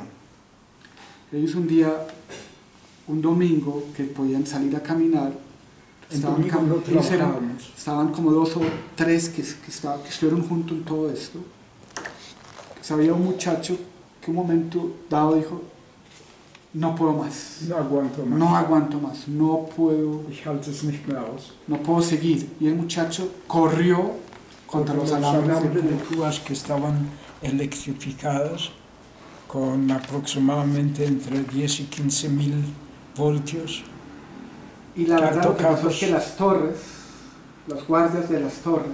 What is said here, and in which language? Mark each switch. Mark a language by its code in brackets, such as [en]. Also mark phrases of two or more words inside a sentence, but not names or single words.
[es] Ellos un día, un domingo, que podían salir a caminar, estaban como 2 o 3 que estuvieron juntos en todo esto. Había un muchacho que un momento dado dijo, no puedo más. No aguanto más. No aguanto más, no puedo. [de] Ich halte es nicht mehr aus. [es] No puedo seguir. Y el muchacho corrió contra los alambres de púas que estaban electrificadas con aproximadamente entre 10 y 15 mil voltios. Y la verdad lo que pasó es que las torres, los guardias de las torres,